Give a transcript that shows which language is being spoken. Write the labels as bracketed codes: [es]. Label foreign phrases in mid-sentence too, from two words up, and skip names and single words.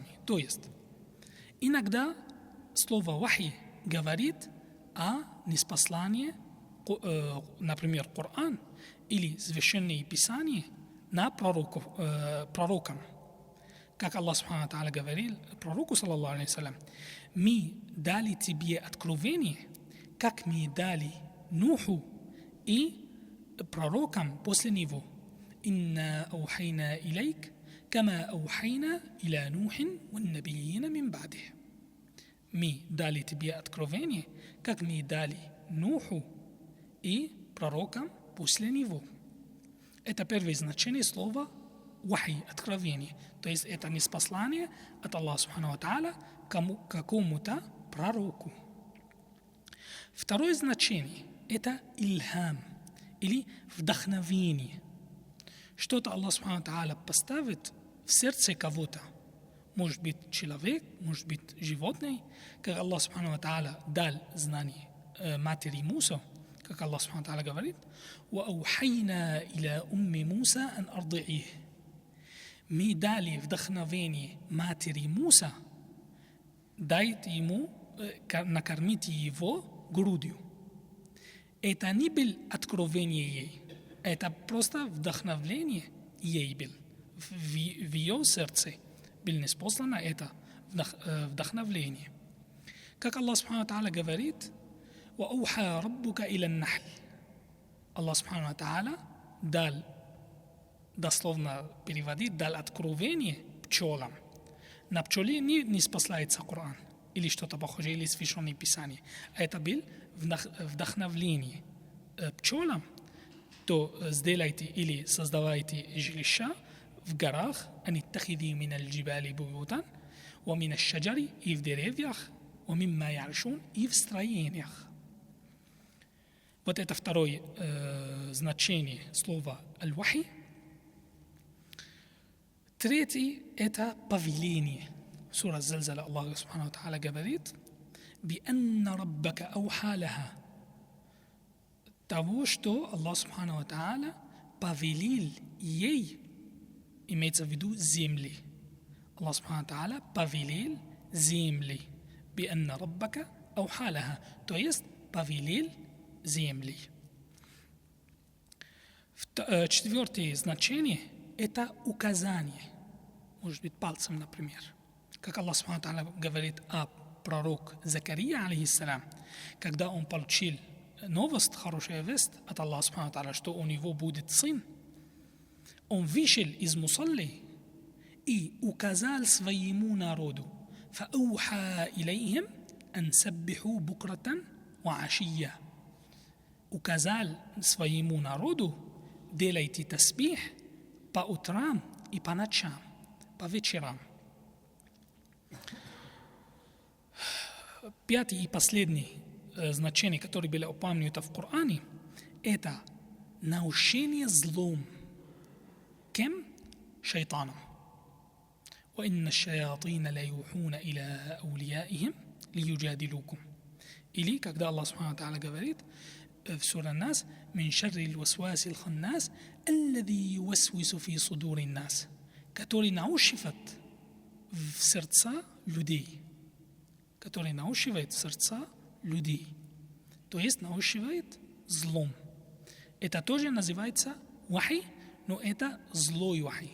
[ru] То есть, иногда слово «вахи» говорит о ниспослании, например, Коран или священные писания на пророкам. Как [ar] الله سبحانه وتعالى [ru] говорил пророку, [ar] صلى الله عليه وسلم: [ru] «Мы дали тебе откровение, как мы дали Нуху и пророкам после него. [ar] إنا أوحينا إليك كما أوحينا إلى نوح والنبيين من بعده». [ru] Мы дали тебе откровение, как мы дали Нуху и пророкам после него. Это первое значение слова «вахи» – откровение. То есть это ниспослание от Аллаха [ar] سبحانه وتعالى [ru] какому-то пророку. Второе значение – это «ильхам» или «вдохновение». Что-то [ar] الله سبحانه وتعالى [ru] поставит в сердце кого-то. Может быть человек, может быть животное. Как [ar] الله سبحانه وتعالى [ru] дал знание матери Муса, как [ar] الله سبحانه وتعالى [ru] говорит: [ar] «وأوحينا إلى أم موسى أن أرضعيه». [ru] Мы дали вдохновение матери Муса, дайте ему, накормите его грудью. Это не было откровение ей, это просто вдохновение ей было. В ее сердце было ниспослано это вдохновение. Как [ar] الله سبحانه وتعالى [ru] говорит: [ar] «وأوحى ربك إلى النحل». الله سبحانه وتعالى [ru] дал, дословно переводит, дал откровение пчелам. На пчеле не спасается Коран или что-то похожее, или священное писание. А это было вдохновление пчелам. То сделайте или создавайте жилища в горах, [ar] «أن اتخذي من الجبال بيوتا ومن الشجر» [ru] и в деревьях, [ar] «ومما يعرشون» [ru] и в строениях. Вот это второе значение слова «аль-вахи». Третий – это повеление. [ar] Сура Зальзаля الله سبحانه وتعالى говорит: «بأن ربك أوحى لها». [ru] Того, что [ar] الله سبحانه وتعالى [ru] повелел ей, имеется в виду земли. [ar] الله سبحانه وتعالى [ru] повелел земли. [ar] «بأن ربك أوحى لها», [ru] то есть повелел земли. Четвертое значение это указание. Может быть, пальцем, например. Как [ar] الله سبحانه تعالى [ru] говорит о пророк Закария, алейхиссалям, когда он получил новость, хорошая весть от [ar] الله سبحانه تعالى, [ru] что у него будет сын, он вышел из мусалли и указал своему народу: [ar] فَأَوْحَى إِلَيْهِمْ أَنْ سَبِّحُوا بُكْرَةً وَعَشِيًّا. [ru] Указал своему народу: делайте тасбих по утрам и по ночам, по вечерам. Пятое и последнее значение, которое было упомянуто в Коране, это научение злом. Кем? Шайтаном. [ar] وَإِنَّ الشَّيَاطِينَ لَيُوحُونَ إِلَىٰ أَوْلِيَائِهِمْ لِيُجَادِلُوكُمْ. [ru] Или, когда [ar] الله سبحانه تعالى [ru] говорит в суре Нас: [ar] «من شر الوسواس الخناس الذي يوسوس في صدور الناس», [ru] который наушивает в сердца людей. Который наушивает в сердца людей. То есть наушивает злом. Это тоже называется вахи, но это злой вахи.